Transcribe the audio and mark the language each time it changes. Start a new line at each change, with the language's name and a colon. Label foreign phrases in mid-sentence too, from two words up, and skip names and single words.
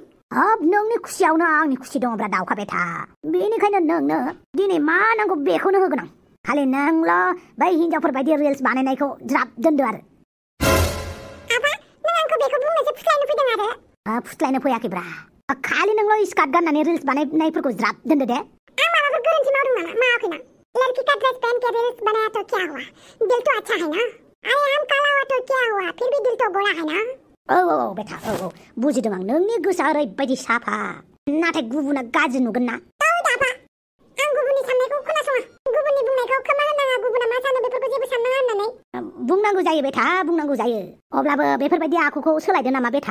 Bodo: हाब, नोंनि खुसियावनो आंनि खुसि दङब्रा दाउखा बेथा। बेनिखायनो नोंनो दिनै मा नांगौ बेखौनो होगोन आं। खालि नोंल' बै हिनजावफोर बायदि रिल्स बानायनायखौ ज्राब दोनदो आरो। आफा, नों आंखौ बेखौ बुंनोसो फुस्लायनो फैदों आरो? फुस्लायनो फैयाखैब्रा। खालि नोंल' स्कार्ट गाननानै रिल्स बानायनायफोरखौ ज्राब दोनदो दे। आं माबाफोर गोरोन्थि मावदों नामा? मावाखै ना।
Hindi: लड़की का ड्रेस पहन के रील्स बनाया तो क्या हुआ? दिल तो अच्छा है ना? अरे हम काला हुआ तो क्या हुआ? फिर भी दिल तो गोरा है ना?
Bodo: औ बेथा, औ बुजिदों आं। नोंनि गोसोआ ओरैबायदि साफा, नाथाय गुबुना गाज्रि नुगोन ना। आफा, आं गुबुननि साननायखौ खोनासङा। गुबुननि बुंनायखौ खोमा होनाङा। गुबुना मा सानो बेफोरखौ जेबो साननाङा होननानै। बुंनांगौ जायो बेथा, बुंनांगौ जायो। अब्लाबो बेफोरबायदि आखुखौ सोलायदो नामा बेथा?